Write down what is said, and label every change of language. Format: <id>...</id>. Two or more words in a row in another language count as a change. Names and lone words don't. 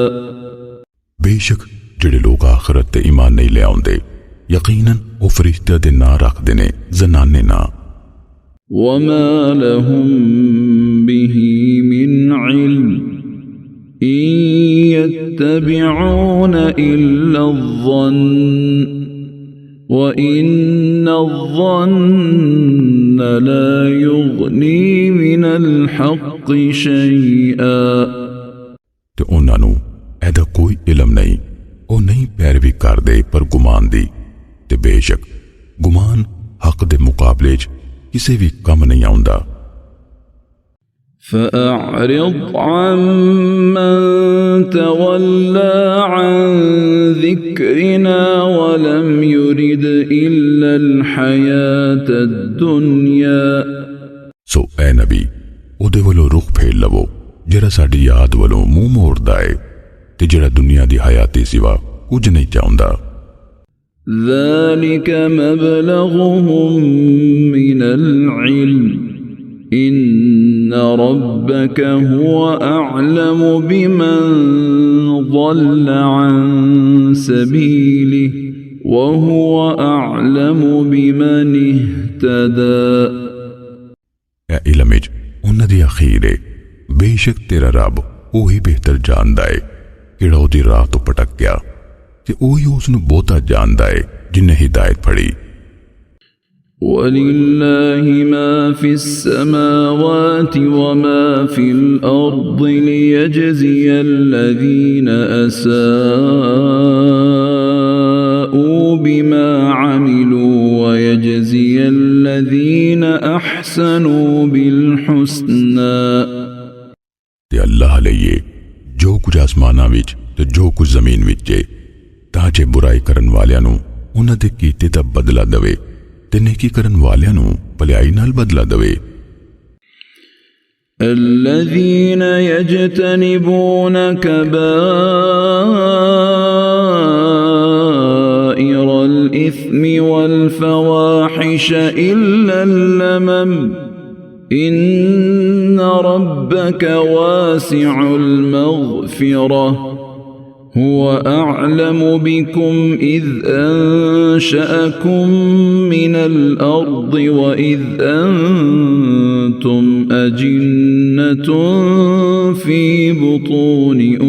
<pa>بیشک جہڑے لوک آخرت تے ایمان نہیں لے آؤندے یقیناً او فرشتے دے ناں رکھدے نیں جنانے نا.</pa> <ar>وما لهم به من علم إن يتبعون إلا الظن وإن الظن لا يغني من الحق شيئا</ar> <pa>تے اونہاں نوں ایدا کوئی علم نہیں، او نہیں پیروی کردے پر گمان دی، تے بیشک گمان حق دے مقابلے چ کسے وی کم نہیں آؤندا.</pa> <ar>فأعرض عمن تولى عن ذكرنا ولم يرد إلا الحياة الدنيا</ar> <pa>سو اے نبی اوہدے ولوں رخ پھیر لوو جہڑا ساڈی یاد ولوں منہ موڑدا ہے تے جہڑا دنیا دی حیاتی سوا کجھ نہیں چاہندا.</pa> <ar>ذلك مبلغهم من العلم إن ربك هو أعلم بمن ضل عن سبيله وهو أعلم بمن اهتدى</ar> <pa>اے علم وچ اونہاں دی اخیر ہے، بیشک تیرا رب اوہی بہتر جاندا ہے کہڑا اوہدی راہ توں بھٹک گیا، تے اوہی اسنوں بہتا جاندا ہے جنہے ہدایت پھڑی.</pa> <ar>ولله ما في السماوات وما في الأرض ليجزي الذين أساءوا بما عملوا ويجزي الذين أحسنوا بالحسنى</ar> <pa>تے اللہ لئیے جو کجھ آسماناں وچ تے جو کجھ زمین وچ ہے، تاں جے برائی کرن والیاں نوں اونہاں دے کیتے دا بدلہ دیوے تے نیکی کرن والیاں نوں بھلائی نال بدلہ دیوے.</pa> <ar>الذين يجتنبون كبائر الإثم والفواحش إلا اللمم إن ربك واسع المغفرة هو أعلم بكم إذ أنشأكم من الأرض وإذ أنتم أجنة في بطون</ar>